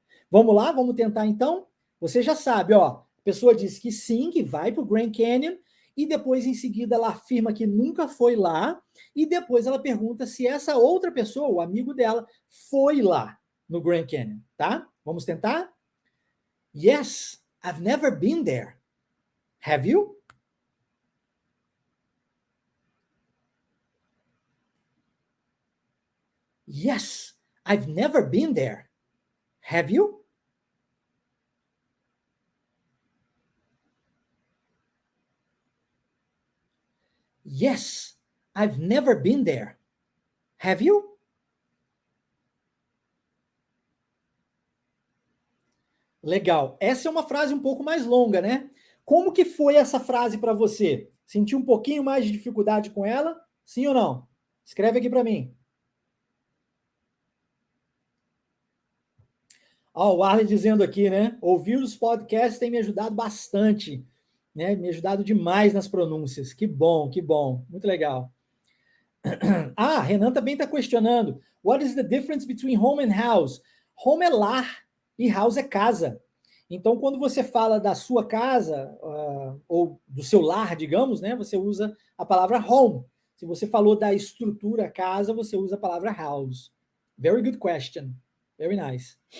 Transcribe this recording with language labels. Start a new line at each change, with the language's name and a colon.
Portuguese: Vamos lá, vamos tentar então? Você já sabe, ó, a pessoa diz que sim, que vai para o Grand Canyon, e depois em seguida ela afirma que nunca foi lá, e depois ela pergunta se essa outra pessoa, o amigo dela, foi lá no Grand Canyon, tá? Vamos tentar?
English: Yes, I've never been there. Have you? Yes, I've never been there. Have you? Yes, I've never been there. Have you?
Portuguese: Legal. Essa é uma frase um pouco mais longa, né? Como que foi essa frase para você? Sentiu um pouquinho mais de dificuldade com ela? Sim ou não? Escreve aqui para mim. Ó, o Arlen dizendo aqui, né? Ouvir os podcasts tem me ajudado bastante, né? Me ajudado demais nas pronúncias. Que bom, que bom. Muito legal. Ah, Renan também está questionando.
English: What is the difference between home and house?
Portuguese: Home é lar e house é casa. Então, quando você fala da sua casa, ou do seu lar, digamos, né, você usa a palavra home. Se você falou da estrutura casa, você usa a palavra house.
English: Very good question. Very nice.